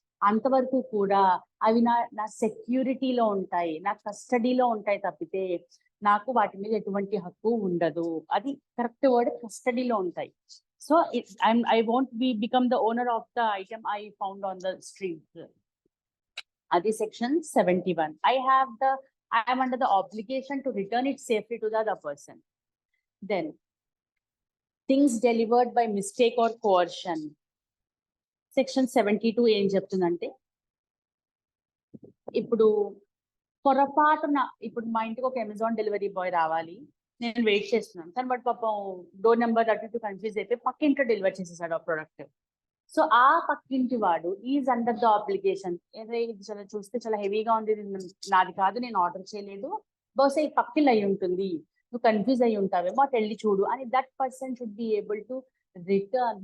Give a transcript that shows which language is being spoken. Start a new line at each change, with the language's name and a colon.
Telugu: అంతవరకు కూడా అవి నా సెక్యూరిటీలో ఉంటాయి, నా కస్టడీలో ఉంటాయి తప్పితే నాకు వాటి మీద ఎటువంటి హక్కు ఉండదు. అది కరెక్ట్ వర్డ్, కస్టడీలో ఉంటాయి.
English: So I won't become the owner of the item I found on the street.
Telugu: అది section 71.
English: I am under the obligation to return it safely to the other person. Then things delivered by mistake or coercion.
Telugu: Section 72 ఏం చెప్తుందంటే, ఇప్పుడు పొరపాటున ఇప్పుడు మా ఇంటికి ఒక Amazon delivery boy రావాలి, నేను వెయిట్ చేస్తున్నాను, కానీ బట్ పాపం డోర్ నెంబర్ అటు ఇటు కన్ఫ్యూజ్ అయిపోయి పక్కింట్లో డెలివర్ చేసేసాడు ఆ ప్రోడక్ట్. సో ఆ పక్కింటి వాడు
English: is under the obligation,
Telugu: ఇది చాలా చూస్తే చాలా హెవీగా ఉంది, నాది కాదు, నేను ఆర్డర్ చేయలేదు, బహుశా ఈ పక్కిల్ అయి ఉంటుంది, నువ్వు కన్ఫ్యూజ్ అయి ఉంటావేమో అటు వెళ్ళి చూడు అని
English: That person should be able to return.